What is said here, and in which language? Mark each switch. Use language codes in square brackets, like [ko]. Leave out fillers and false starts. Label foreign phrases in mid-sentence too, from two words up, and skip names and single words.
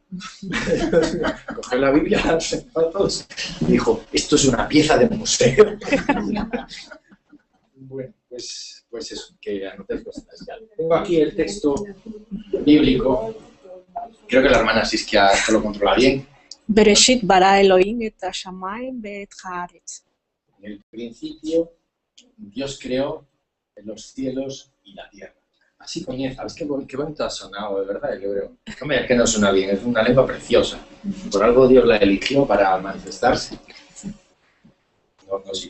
[es] Cogió la Biblia, la sentó a todos y dijo, esto es una pieza de museo. Bueno, pues eso, que anotéis cosas. Tengo aquí el texto bíblico. Creo que la hermana Siskia esto lo controla bien. [he] בראשית ברא אלוהים את השמיים ואת הארץ. [es] En el principio, Dios creó los cielos y la tierra. Así comienza. Es que qué bonito ha sonado, de verdad, el hebreo. Hombre, es que no suena bien, es una lengua preciosa. Por algo Dios la eligió para manifestarse. No sí.